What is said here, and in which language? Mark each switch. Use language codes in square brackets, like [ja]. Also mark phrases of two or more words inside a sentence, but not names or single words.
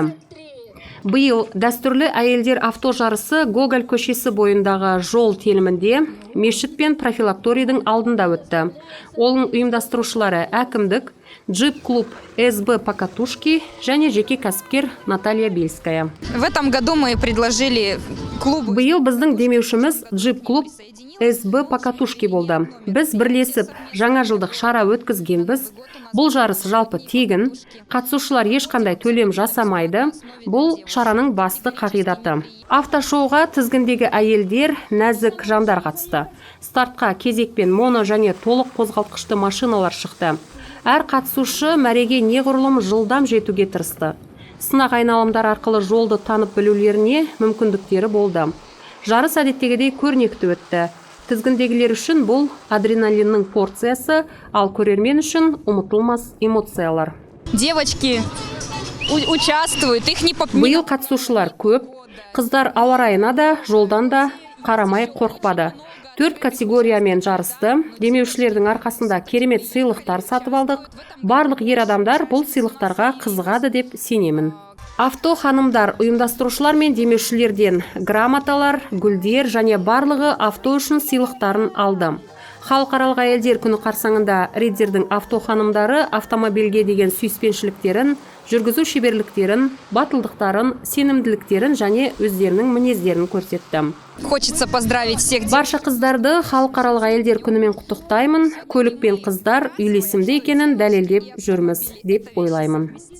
[kk] Биыл дәстүрлі әйелдер авто жарысы Гоголь көшесі бойындағы жол телімінде мешіт пен профилакторийдің алдында өтті. Оның ұйымдастырушылары әкімдік, джип-клуб СБ Покатушки және жеке кәсіпкер Наталья Бельская. [ru] В этом году мы предложили клуб. [kk] Биыл біздің демеушіміз джип-клуб СБ Покатушки болды. Біз бірлесіп жаңа жылдық шара өткізгенбіз. Бұл жарыс жалпы тегін, қатысушылар ешқандай төлем жасамайды. Бұл шараның басты қағидаты. Автошоуға тізгіндегі әйелдер, нәзік жандар қатысты. Стартқа кезекпен моно және толық қозғалтқышты машиналар шықты. Әр қатысушы мәреге неғұрлым жылдам жетуге тырысты. Сынақ айналымдар арқылы жолды танып білулеріне мүмкіндіктері болды. Жарыс әдеттегідей көрнекті өтті. Тізгіндегілер үшін бұл адреналиннің порциясы, ал көрермен үшін ұмытылмас эмоциялар. [ru] Девочки участвуют, их не [kk] Биыл қатысушылар көп, қыздар ауа райына да, жолдан да қарамай қорқпады. 4 категориямен жарысты. Демеушілердің арқасында керемет сыйлықтар сатып алдық. Барлық ер адамдар бұл сыйлықтарға қызығады деп сенемін. Авто ханымдар ұйымдастырушылар мен демеушілерден грамоталар, гүлдер және барлығы авто үшін сыйлықтарын алды. Халықаралық әйелдер күні қарсаңында Риддердің авто ханымдары автомобильге деген сүйіспеншіліктерін, жүргізу шеберліктерін, батылдықтарын, сенімділіктерін және өздерінің мінездерін көрсетті. [ru] Хочется поздравить всех. [kk] Барша қыздарды халықаралық әйелдер күнімен құттықтаймын. Көлік пен қыздар үйлесімді екенін дәлелдеп жүрміз деп ойлаймын.